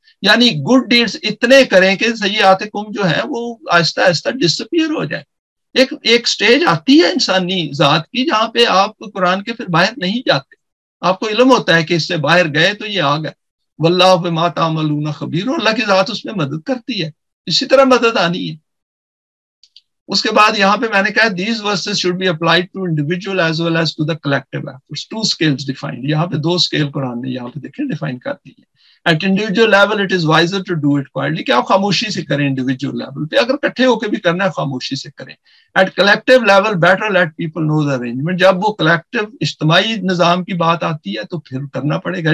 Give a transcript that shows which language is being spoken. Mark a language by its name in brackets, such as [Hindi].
[Urdu] یعنی good deeds اتنے کریں کہ سیئاتکم جو ہے وہ آہستہ آہستہ ڈسپیئر ہو جائے. ایک سٹیج آتی ہے انسانی ذات کی جہاں پہ آپ قرآن کے پھر باہر نہیں جاتے، آپ کو علم ہوتا ہے کہ اس سے باہر گئے تو یہ آ گئے. واللہ بما تعملون خبیر، اللہ کی ذات اس میں مدد کرتی ہے، اسی طرح مدد آنی ہے. اس کے بعد یہاں پہ میں نے کہا [English] these verses should be applied to individual as well as to the collective efforts. 2 scales defined. [Urdu] یہاں پہ 2 scale قرآن نے یہاں پہ دیکھیں ڈیفائن کر دی ہے. [English] At individual level it is wiser to do it quietly، [Urdu] کہ آپ خاموشی سے کریں individual level پہ، اگر کٹھے ہو کے بھی کرنا ہے خاموشی سے کریں. [English] At collective level better let people know the arrangement، [Urdu] جب وہ collective اجتماعی نظام کی بات آتی ہے تو پھر کرنا پڑے گا.